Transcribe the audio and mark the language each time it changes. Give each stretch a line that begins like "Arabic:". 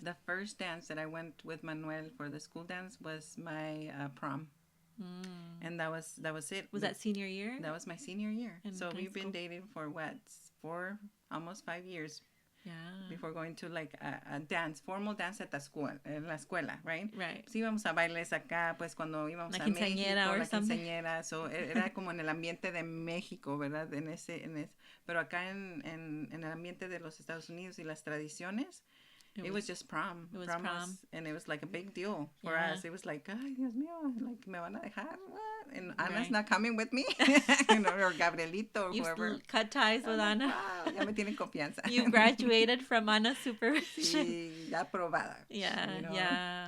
English: The first dance that I went with Manuel for the school dance was my prom. And that was it. Was that senior year? That was my senior year. So we've been school? dating for what, almost 5 years. Yeah. Before going to like a dance, formal dance at the school,
Spanish: en la escuela,
English: right? Right.
Spanish: Sí, íbamos a bailes acá, pues cuando íbamos la a México, la
English: something.
Spanish: quinceañera, so era como en el ambiente de México, ¿verdad? Pero acá en el ambiente de los Estados Unidos y las tradiciones,
English: it was just prom. It was prom. And it was like a big deal for us. It was like,
Spanish: ay, Dios mío,
English: like,
Spanish: me van a dejar?
English: What? And Ana's not coming with me. Or Gabrielito or whoever. You cut ties with Ana.
Spanish: Wow, ya me tienen confianza.
English: You graduated from Ana's supervision.
Spanish: Sí, ya aprobada.
English: Yeah, yeah.